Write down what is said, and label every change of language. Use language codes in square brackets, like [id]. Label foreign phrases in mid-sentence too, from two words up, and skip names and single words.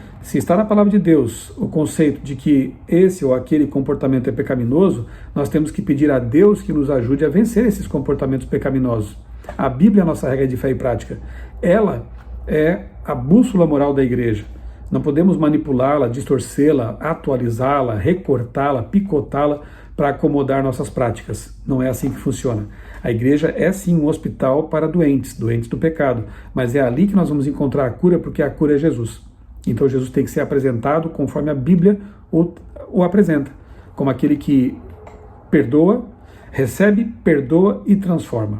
[pt] Se está na palavra de Deus o conceito de que esse ou aquele comportamento é pecaminoso, nós temos que pedir a Deus que nos ajude a vencer esses comportamentos pecaminosos. A Bíblia é a nossa regra de fé e prática. Ela é a bússola moral da igreja. Não podemos manipulá-la, distorcê-la, atualizá-la, recortá-la, picotá-la para acomodar nossas práticas. Não é assim que funciona. A igreja é sim um hospital para doentes do pecado, mas é ali que nós vamos encontrar a cura, porque a cura é Jesus. Então Jesus tem que ser apresentado conforme a Bíblia o apresenta, como aquele que perdoa, recebe, perdoa e transforma.